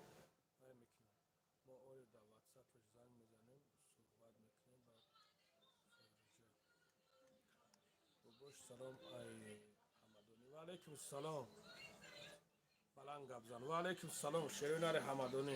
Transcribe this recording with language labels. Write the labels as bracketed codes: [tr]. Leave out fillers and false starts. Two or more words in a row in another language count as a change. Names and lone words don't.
[tg] мо оё дар ватсапаш занг мезанем суҳбат мекунем бобош салом ай ҳамадонӣ [ar] علیکم السلام. [fa] بلند گپ زن. و علیکم السلام شیرینار حمدانی.